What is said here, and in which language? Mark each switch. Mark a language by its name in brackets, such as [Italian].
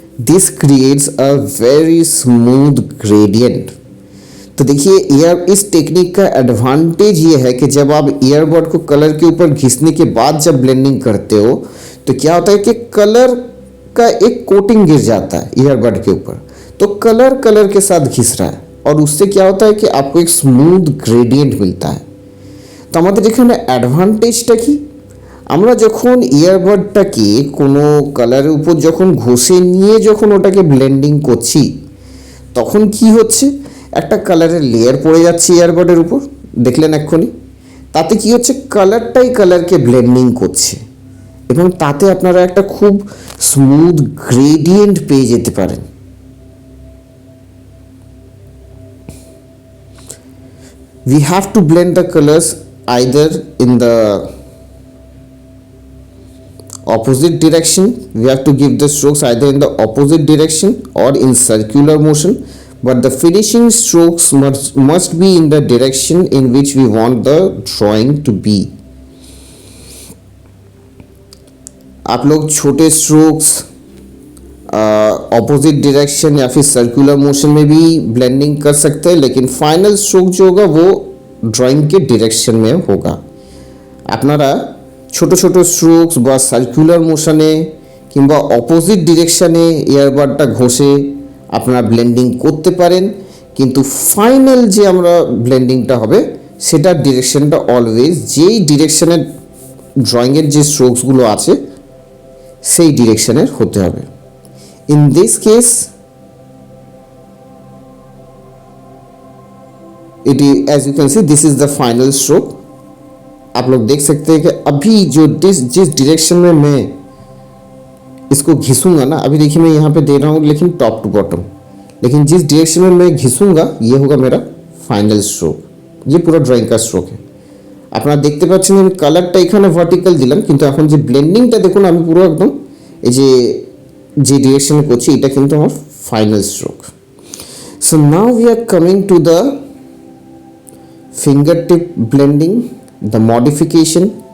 [English] This creates a very smooth gradient. [Hindi] तो देखिए इस टेक्निक का एडवांटेज ये है कि जब आप ईयरबड को कलर के ऊपर घिसने के बाद जब ब्लेंडिंग करते हो तो क्या होता है कि कलर का एक कोटिंग गिर जाता है ईयरबड के ऊपर, तो कलर कलर के साथ घिस रहा है और उससे क्या होता है कि आपको एक स्मूथ গ্রেডিয়েন্ট মিলता है। [Bangla] তো আমাদের এখানে অ্যাডভান্টেজটা কি, আমরা যখন ইয়ারবাডটাকে কোনো কালারের উপর যখন ঘষে নিয়ে যখন ওটাকে ব্লেন্ডিং করছি তখন কি হচ্ছে, একটা কালারের লেয়ার পড়ে যাচ্ছে ইয়ারবাডের উপর, দেখলেন এক্ষুনি। তাতে কি হচ্ছে, কালারটাই কালারকে ব্লেন্ডিং করছে এবং তাতে আপনারা একটা খুব স্মুথ গ্রেডিয়েন্ট পেয়ে যেতে পারেন। [English] We have to blend the colors either in the opposite direction. We have to give the strokes either in the opposite direction or in circular motion, but the finishing strokes must be in the direction in which we want the drawing to be. [Hindi] आप लोग छोटे strokes opposite direction या फिर circular motion में भी blending कर सकते हैं, लेकिन फाइनल स्ट्रोक जो होगा वो ड्राइंग के डायरेक्शन में होगा। [Bangla] আপনারা ছোট ছোট স্ট্রোকস বা সার্কুলার মোশনে কিংবা অপোজিট ডিরেকশানে ইয়ারবাডটা ঘষে আপনারা ব্লেন্ডিং করতে পারেন, কিন্তু ফাইনাল যে আমরা ব্লেন্ডিংটা হবে সেটার ডিরেকশনটা অলওয়েজ যেই ডিরেকশনের ড্রয়িংয়ের যে স্ট্রোকসগুলো আছে সেই ডিরেকশনের হতে হবে। [English] In this case, as you can see, this is the final stroke. [Hindi] आप लोग देख सकते हैं कि अभी जो जिस डायरेक्शन में मैं इसको घिसूंगा ना, अभी देखिए मैं यहाँ पे दे रहा हूँ लेकिन टॉप टू बॉटम, लेकिन जिस डायरेक्शन में मैं घिसूंगा ये होगा मेरा फाइनल स्ट्रोक। ये पूरा ड्रॉइंग का स्ट्रोक है। [Bangla] আপনারা দেখতে পাচ্ছেন আমি কালারটা এখানে ভার্টিক্যাল দিলাম, কিন্তু এখন যে ব্লেন্ডিংটা দেখুন আমি পুরো একদম এই যে ডিরেকশনে করছি এটা কিন্তু আমার final stroke. [English] So now we are coming to the fingertip blending, the modification.